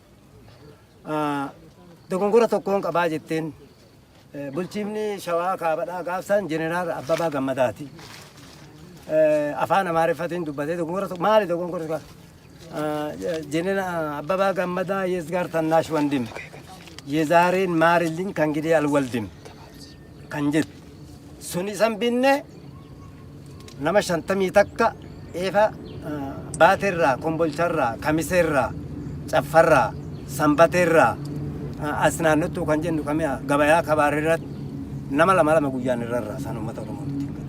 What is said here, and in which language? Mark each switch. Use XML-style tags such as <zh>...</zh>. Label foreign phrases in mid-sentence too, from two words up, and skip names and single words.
<om>Dogongora tokkoon qabaa jetteen bulchiifni shawaa kaabadhaa gaafsan Jeneraal Abbabaa Gammadaati. Afaan Amaariffatiin dubbatee dogongora maali dogongora Jeneraal Abbabaa Gammadaa</om> <am>የዝጋር ታናሽ ወንድም የዛሬን ማርልኝ ከእንግዲህ አልወልድም</am> <om>kan jedhu suni san binne nama 50 takka eefa baatirraa kombolcharraa kamiseerraa caffarraa sanbateerraa as naannottuu kan jennu kamia gabayaa kabaarirratti nama lama guyyaan irrarraa san uummata Oromootti</om>